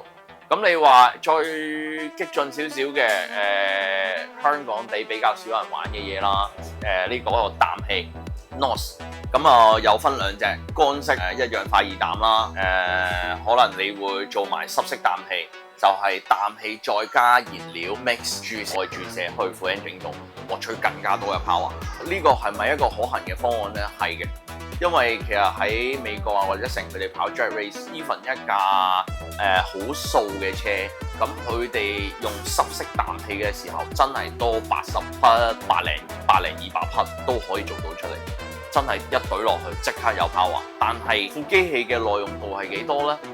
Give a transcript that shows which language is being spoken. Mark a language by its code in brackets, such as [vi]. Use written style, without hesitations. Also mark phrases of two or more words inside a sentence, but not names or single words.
[yue] 咁你話再激進少少嘅香港地比較少人玩嘅嘢啦，呢個氮氣 NOS， 咁有分兩隻，乾式一氧化二氮啦，可能你會做埋濕式氮氣，就係氮氣再加燃料 mix 注射去副 engine 度，獲取更加多嘅 power。呢個係咪一個可行嘅方案呢？係嘅。因為其實喺美國啊或者成佢哋跑 [en] drag race， [yue] even 一架好素嘅車，咁佢哋用濕式氮氣嘅時候，真係多80匹、100-200匹都可以做到出嚟，真係一懟落去即刻有 power。但係副機器嘅耐用度係幾多呢？